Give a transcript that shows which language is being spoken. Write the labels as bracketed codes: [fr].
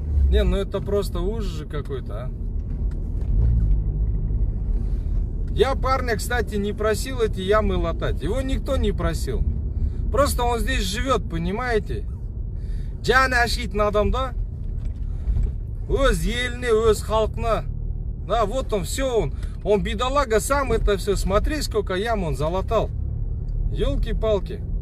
[ru] Не, ну это просто ужас же какой-то, а. Я парня, кстати, не просил эти ямы латать. Его никто не просил. Просто он здесь живет, понимаете? [kk] Жаны ашитын адамда өз еліне, өз халқына. [ru] Да, вот он, все, он бедолага сам это все. Смотри, сколько ям он залатал. Ёлки-палки.